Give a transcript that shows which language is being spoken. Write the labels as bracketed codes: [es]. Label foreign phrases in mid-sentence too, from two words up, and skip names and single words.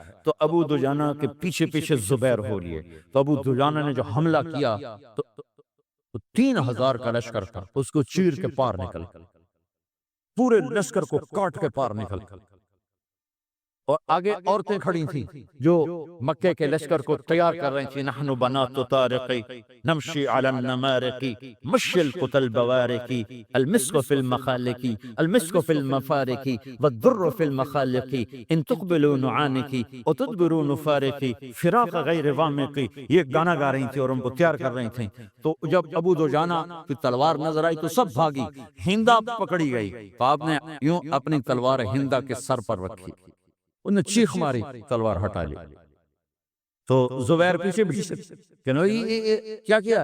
[ur] تو ابو دجانہ کے پیچھے پیچھے زبیر ہو رہی ہے، تو ابو دجانہ نے جو حملہ کیا تو 3000 کا لشکر تھا، اس کو چیر کے پار نکل، پورے لشکر کو کاٹ کے پار نکل۔ اور آگے عورتیں کھڑی تھیں جو مکے کے لشکر کو تیار کر رہی تھیں، [ar] نحن بنات طارقی نمشی علی النمارقی مشی القتل بوارقی المسک فی المخالقی المسک فی المفارقی والدر فی المخالقی ان تقبلوا نعانقی وتدبروا نفارقی فراق غیر وامقی۔ [ur] یہ گانا گا رہی تھیں اور ان کو تیار کر رہی تھیں۔ تو جب ابو دجانہ کی تلوار نظر آئی تو سب بھاگی، ہندا پکڑی گئی، تو آپ نے یوں اپنی تلوار ہندا کے سر پر رکھی، انہوں نے چیخ ماری، تلوار ہٹا لی۔ تو زبیر پیچھے پیچھے کہ کیا کیا؟